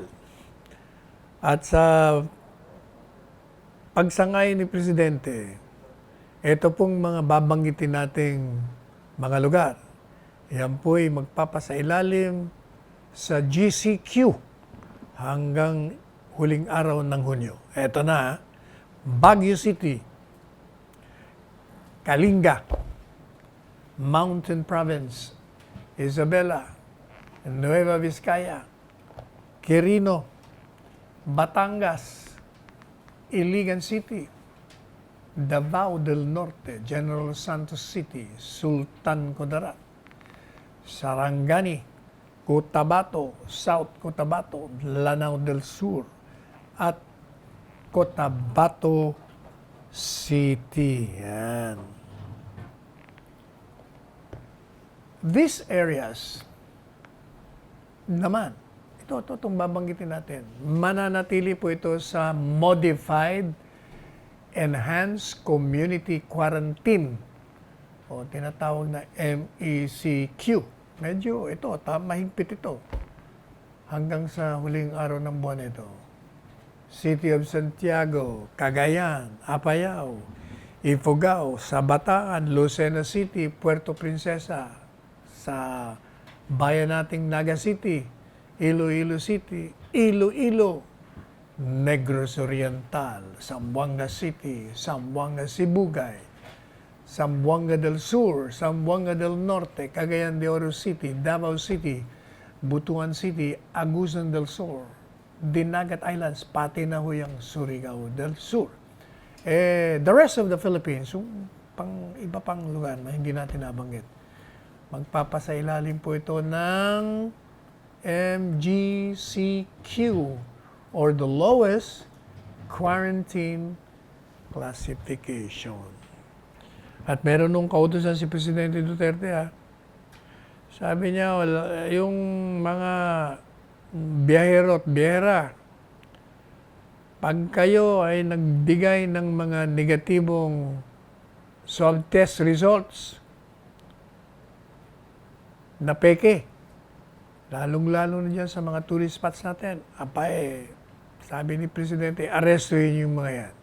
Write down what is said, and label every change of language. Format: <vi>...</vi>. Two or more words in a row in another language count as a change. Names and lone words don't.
<tl>At sa pagsangay ni Presidente, ito pong mga babanggitin nating mga lugar. Yan po'y magpapasailalim sa GCQ hanggang huling araw ng Hunyo. Ito na, Baguio City, Kalinga, Mountain Province, Isabela, Nueva Vizcaya, Quirino, Batangas, Iligan City, Davao del Norte, General Santos City, Sultan Kudarat, Sarangani, Cotabato, South Cotabato, Lanao del Sur, at Cotabato City. Yan.</tl> <en>These areas</en> <tl>naman, itong babanggitin natin, mananatili po ito sa</tl> <en>Modified Enhanced Community Quarantine</en> <tl>o tinatawag na MECQ. Medyo ito, mahigpit ito. Hanggang sa huling araw ng buwan ito. City of Santiago, Cagayan, Apayao, Ifugao, Sabataan, Lucena City, Puerto Princesa, sa bayan nating Naga City, Iloilo City, Iloilo, Negros Oriental, Zamboanga City, Zamboanga Sibugay, Zamboanga del Sur, Zamboanga del Norte, Cagayan de Oro City, Davao City, Butuan City, Agusan del Sur, Dinagat Islands, pati na ho yung Surigao del Sur.</tl> <en>The rest of the Philippines,</en> <tl>yung iba pang lugar na hindi natin nabanggit, magpapasailalim po ito ng MGCQ or</tl> <en>the lowest quarantine classification.</en> <tl>At meron nung kautusan si Presidente Duterte, sabi niya, yung mga biyahero at biyahera, pag kayo ay nagbigay ng mga negatibong</tl> <en>swab test results</en> <tl>na peke, lalong-lalo na dyan sa mga</tl> <en>tourist spots</en> <tl>natin, sabi ni Presidente, arestuhin yung mga yan.</tl>